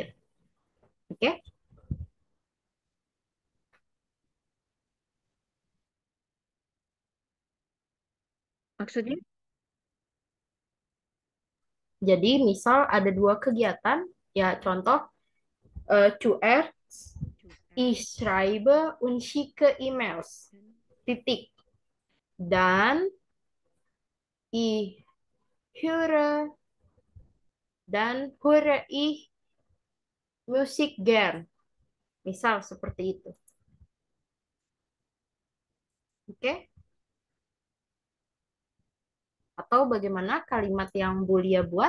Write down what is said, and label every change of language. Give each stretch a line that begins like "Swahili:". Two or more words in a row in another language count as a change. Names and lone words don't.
Indonesian: Oke? Maksudnya Jadi misal ada dua kegiatan, ya contoh choose QS
German: ich schreibe und schicke E-Mails.
Indonesian: dan Titik.
German: Dan ich höre höre ich Musik gern.
Indonesian: Misal seperti itu. Oke? Atau bagaimana kalimat yang Bulia buat?